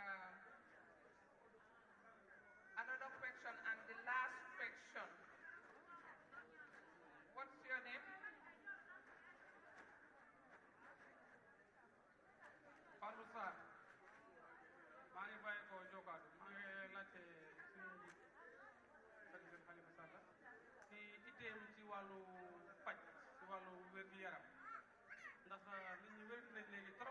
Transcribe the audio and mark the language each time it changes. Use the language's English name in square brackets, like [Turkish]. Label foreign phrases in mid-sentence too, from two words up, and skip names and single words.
[English] Another question, and the last question. What's your name? Fallou Sarr. [Wolof] maa ngi bàyyi ko Jokaadu. maa ngi laajte suñu njiit président Halifa Sallah ci itteem ci wàllu paj, ci wàllu wér-gu-yaram, ndax nit ñi wér nañ léegi trop.